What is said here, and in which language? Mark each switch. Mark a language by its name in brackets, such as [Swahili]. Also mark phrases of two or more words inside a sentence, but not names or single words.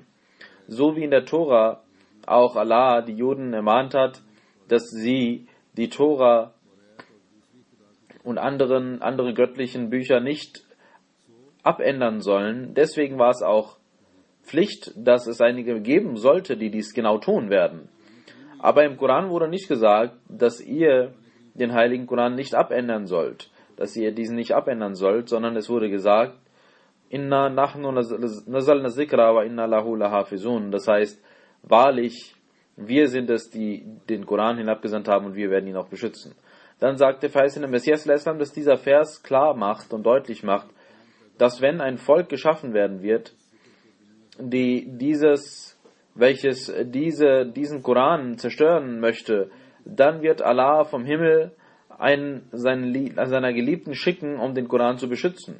[German] So wie in der Tora auch Allah die Juden ermahnt hat, dass sie die Tora und andere göttlichen Bücher nicht abändern sollen. Deswegen war es auch Pflicht, dass es einige geben sollte, die dies genau tun werden. Aber im Koran wurde nicht gesagt, dass ihr den Heiligen Koran nicht abändern sollt, dass ihr diesen nicht abändern sollt, sondern es wurde gesagt, [Arabic] إنا نحن نزلنا الذكر وإنا له لحافظون. [German] Das heißt, wahrlich, wir sind es, die den Koran hinabgesandt haben, und wir werden ihn auch beschützen. Dann sagt der verheißene Messias ﷺ, dass dieser Vers klar macht und deutlich macht, dass wenn ein Volk geschaffen werden wird, welches diesen Koran zerstören möchte, dann wird Allah vom Himmel seiner Geliebten schicken, um den Koran zu beschützen.